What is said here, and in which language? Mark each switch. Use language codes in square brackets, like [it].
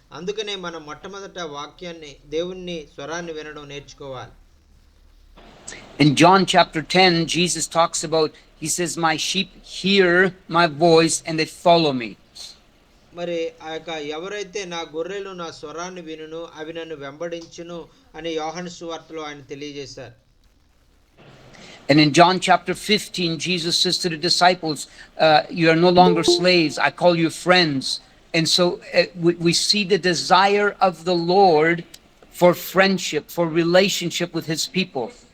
[te] అందుకనే మనం మొట్టమొదట వాక్యాన్ని, దేవుని స్వరాన్ని వినడం నేర్చుకోవాలి. [en] In John chapter 10, Jesus talks about, he says, my sheep hear my voice and they follow me. [te] మరి ఎవరైతే నా గొర్రెలు నా స్వరాన్ని వినును అవి నన్ను వెంబడించును అని యోహాను సువార్తలో ఆయన తెలియజేశారు. [en] And in John chapter 15, Jesus says to the disciples, you are no longer slaves, I call you friends. And so we see the desire of the Lord for friendship, for relationship with his people.